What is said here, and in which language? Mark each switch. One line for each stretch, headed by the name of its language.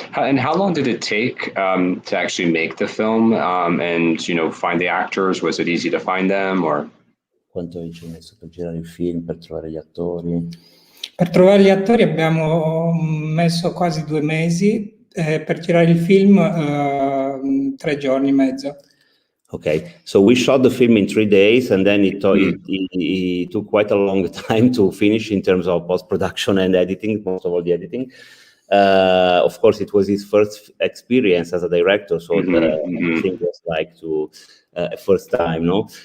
English: And how long did it take to actually make the film and find the actors? Was it easy to find them, or?
Italian: Quanto ci hai messo per girare il film, per trovare gli attori? Per trovare gli attori abbiamo messo quasi 2 mesi, per girare il film 3 giorni e mezzo.
English: Okay, so we shot the film in 3 days, and then it took quite a long time to finish in terms of post-production and editing, most of all the editing. Of course, it was his first experience as a director, so the thing was like first time, no?